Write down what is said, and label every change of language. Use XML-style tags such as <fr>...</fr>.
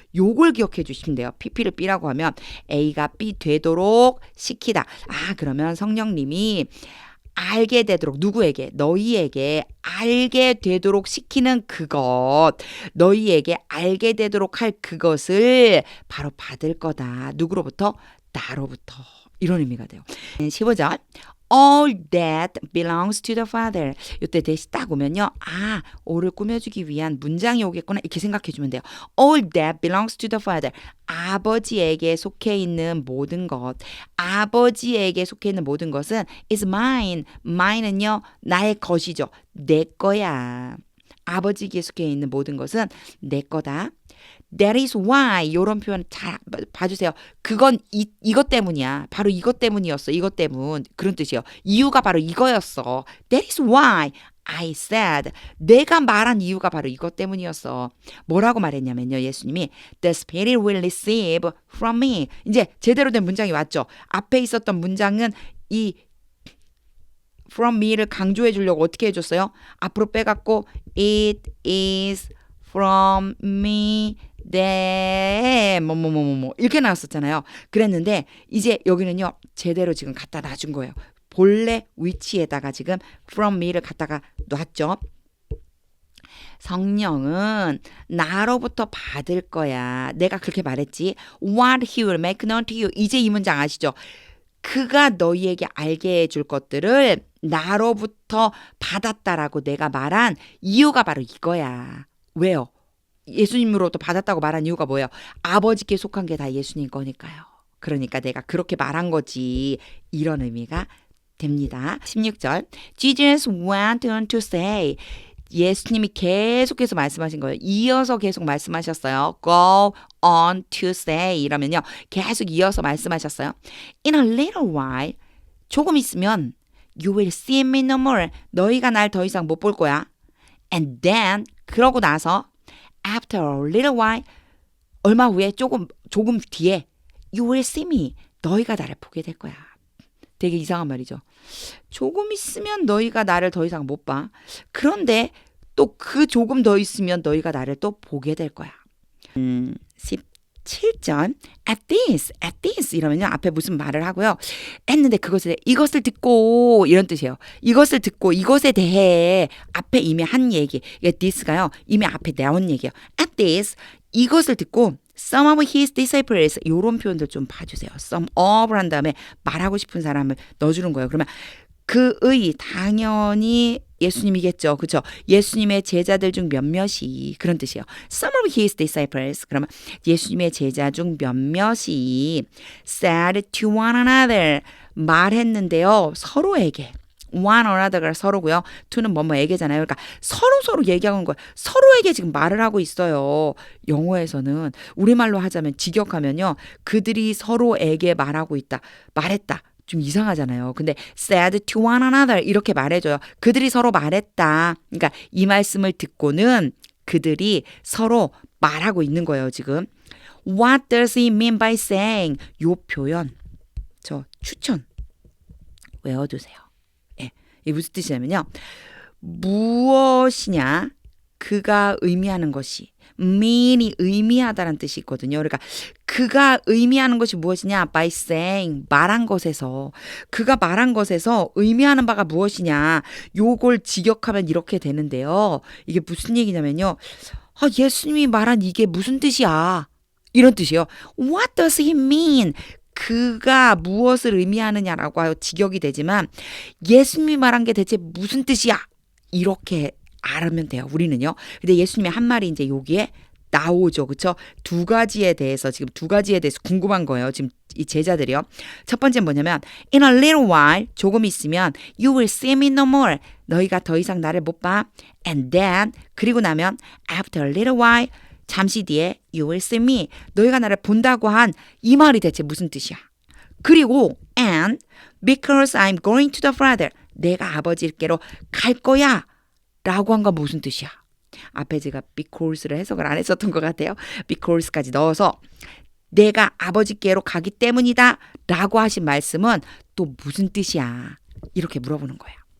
<ko>요걸 기억해 주시면 돼요. PP를 B라고 하면 A가 B 되도록 시키다. 그러면 성령님이 알게 되도록 누구에게? 너희에게 알게 되도록 시키는 그것. 너희에게 알게 되도록 할 그것을 바로 받을 거다. 누구로부터? 나로부터. 이런 의미가 돼요. 15절.</ko> <en>All that belongs to the Father.</en> <ko>이때 대시 딱 오면요. all을 꾸며주기 위한 문장이 오겠구나. 이렇게 생각해 주면 돼요.</ko> <en>All that belongs to the Father.</en> <ko>아버지에게 속해 있는 모든 것. 아버지에게 속해 있는 모든 것은 is mine. mine은요. 나의 것이죠. 내 거야. 아버지에게 속해 있는 모든 것은 내 거다.</ko> <en>That is why</en> <ko>이런 표현 잘 봐주세요. 그건 이것 때문이야. 바로 이것 때문이었어. 이것 때문. 그런 뜻이에요. 이유가 바로 이거였어.</ko> <en>That is why I said.</en> <ko>내가 말한 이유가 바로 이것 때문이었어. 뭐라고 말했냐면요.</ko> <en>예수님이 The Spirit will receive from me.</en> <ko>이제 제대로 된 문장이 왔죠. 앞에 있었던 문장은 이 from me를 강조해 주려고 어떻게 해줬어요? 앞으로 빼갖고 It is from me that 이렇게 나왔었잖아요. 그랬는데 이제 여기는요. 제대로 지금 갖다 놔준 거예요. 본래 위치에다가 지금 from me를 갖다가 놨죠. 성령은 나로부터 받을 거야. 내가 그렇게 말했지.</ko> <en>What he will make known to you.</en> <ko>이제 이 문장 아시죠? 그가 너희에게 알게 해줄 것들을 나로부터 받았다라고 내가 말한 이유가 바로 이거야. 왜요? 예수님으로부터 받았다고 말한 이유가 뭐예요? 아버지께 속한 게 다 예수님 거니까요. 그러니까 내가 그렇게 말한 거지. 이런 의미가 됩니다. 16절.</ko> <en>Jesus went on to say.</en> <ko>예수님이 계속해서 말씀하신 거예요. 이어서 계속 말씀하셨어요.</ko> <en>Go on to say. 이러면요.</en> <ko>계속 이어서 말씀하셨어요.</ko> <en>In a little while. 조금 있으면 You will see me no more.</en> <ko>너희가 날 더 이상 못 볼 거야.</ko> <en>And then</en> <ko>그러고 나서</ko> <en>After a little while</en> <ko>얼마 후에 조금 뒤에</ko> <en>You will see me.</en> <ko>너희가 나를 보게 될 거야. 되게 이상한 말이죠. 조금 있으면 너희가 나를 더 이상 못 봐. 그런데 또 그 조금 더 있으면 너희가 나를 또 보게 될 거야. 17절 at this 이러면요. 앞에 무슨 말을 하고요. 했는데 이것을 듣고 이런 뜻이에요. 이것을 듣고 이것에 대해 앞에 이미 한 얘기. this가요. 이미 앞에 나온 얘기예요. At this 이것을 듣고</ko> <en>some of his disciples</en> <ko>이런 표현들 좀 봐주세요. some of 한 다음에 말하고 싶은 사람을 넣어주는 거예요. 그러면 그의 당연히 예수님이겠죠. 그렇죠? 예수님의 제자들 중 몇몇이 그런 뜻이에요.</ko> <en>Some of his disciples</en> <ko>그러면 예수님의 제자 중 몇몇이</ko> <en>said to one another</en> <ko>말했는데요. 서로에게 one another가 서로고요. to는 뭐뭐에게잖아요. 그러니까 서로 얘기하는 거예요. 서로에게 지금 말을 하고 있어요. 영어에서는 우리말로 하자면 직역하면요. 그들이 서로에게 말하고 있다. 말했다. 좀 이상하잖아요. 근데</ko> <en>said to one another</en> <ko>이렇게 말해줘요. 그들이 서로 말했다. 그러니까 이 말씀을 듣고는 그들이 서로 말하고 있는 거예요, 지금.</ko> <en>What does he mean by saying?</en> <ko>요 표현, 저 추천 외워두세요. 예, 이게 무슨 뜻이냐면요. 무엇이냐? 그가 의미하는 것이. mean이 의미하다라는 뜻이 있거든요. 그러니까 그가 의미하는 것이 무엇이냐? by saying, 말한 것에서. 그가 말한 것에서 의미하는 바가 무엇이냐? 요걸 직역하면 이렇게 되는데요. 이게 무슨 얘기냐면요. 예수님이 말한 이게 무슨 뜻이야? 이런 뜻이에요.</ko> <en>What does he mean?</en> <ko>그가 무엇을 의미하느냐라고 하여 직역이 되지만 예수님이 말한 게 대체 무슨 뜻이야? 이렇게 알면 돼요. 우리는요. 근데 예수님의 한 말이 이제 여기에 나오죠. 그렇죠? 두 가지에 대해서 궁금한 거예요. 지금 이 제자들이요. 첫 번째는 뭐냐면</ko> <en>In a little while,</en> <ko>조금 있으면</ko> <en>You will see me no more.</en> <ko>너희가 더 이상 나를 못 봐.</ko> <en>And then,</en> <ko>그리고 나면</ko> <en>After a little while,</en> <ko>잠시 뒤에</ko> <en>You will see me.</en> <ko>너희가 나를 본다고 한 이 말이 대체 무슨 뜻이야?</ko> <en>그리고 And because I'm going to the Father.</en> <ko>내가 아버지께로 갈 거야. 라고 한 건 무슨 뜻이야? 앞에 제가 because를 해석을 안 했었던 것 같아요. because까지 넣어서 내가 아버지께로 가기 때문이다 라고 하신 말씀은 또 무슨 뜻이야? 이렇게 물어보는 거예요.</ko>